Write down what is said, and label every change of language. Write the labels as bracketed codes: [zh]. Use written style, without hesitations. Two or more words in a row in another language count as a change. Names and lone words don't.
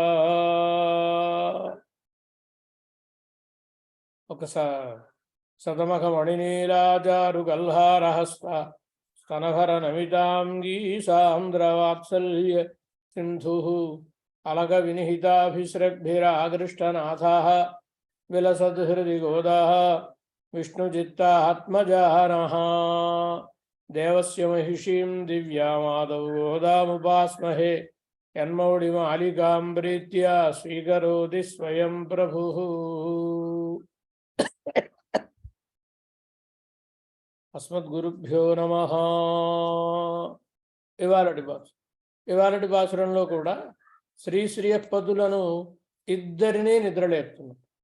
[sa] सतमखमणिनीलाचारुगल्हारहस्त स्तनभरनमिताङ्गी सान्द्रवात्सल्य सिन्धुः अलकविनिहिताभिसृग्भिरागृष्टनाथः विलसद्हृदि गोदाः विष्णुचित्तात्मजानः. देवस्य महिषीं दिव्यामादौ गोदामुपास्महे यन्मौढिमालिकां प्रीत्या स्वीकरोति स्वयं प्रभुः. अस्मद्गुरुभ्यो नमः. [te] ఇవాళటి పాసురంలో కూడా శ్రీశ్రీయపదులను ఇద్దరినీ నిద్రలేపుతున్నాం.